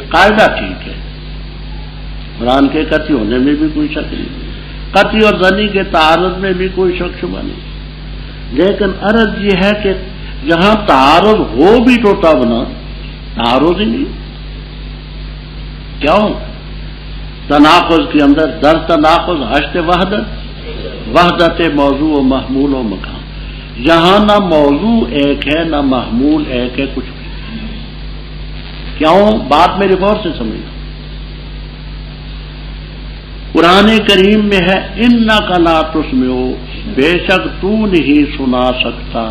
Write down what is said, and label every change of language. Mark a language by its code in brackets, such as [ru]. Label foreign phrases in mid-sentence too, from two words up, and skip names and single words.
[ur] قاعدہ ٹھیک ہے، قرآن کے قطعی ہونے میں بھی کوئی شک نہیں، قطعی اور ظنی کے تعارض میں بھی کوئی شک شبہ نہیں. لیکن عرض یہ ہے کہ جہاں تعارض ہو بھی تو تب نا تعارض ہی نہیں. کیوں؟ تناقض کے اندر [fa] در تناقض حشت وحدت موضوع و محمول و مقام. [ur] یہاں نہ موضوع ایک ہے نہ محمول ایک ہے، کچھ بھی. کیوں؟ بات میرے غور سے سمجھنا. قرآن کریم میں ہے [ar] انک لا تسمع، [ur] بے شک تو نہیں سنا سکتا.